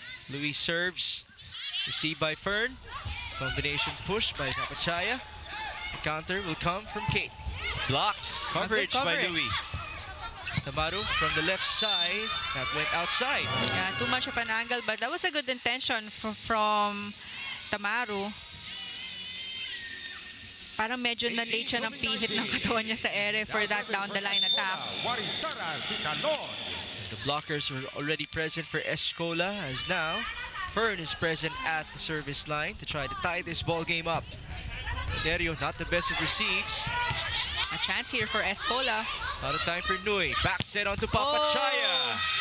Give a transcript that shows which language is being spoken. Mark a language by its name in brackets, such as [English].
[English] Louis serves, received by Fern. Combination push by Papachaya. The counter will come from Kate. Blocked. Coverage by coverage. Louis. Tamaru from the left side. That went outside. Yeah, too much of an angle, but that was a good intention from Tamaru. [Filipino] Parang medyo na-late siya ng pihit ng katawan niya sa ere [English] for that down-the-line attack. Warisara Sitalon. The blockers were already present for Est Cola, as now Fern is present at the service line to try to tie this ball game up. Dario, not the best of receives. A chance here for Est Cola. Out of time for Nui. Back set onto Papachaya.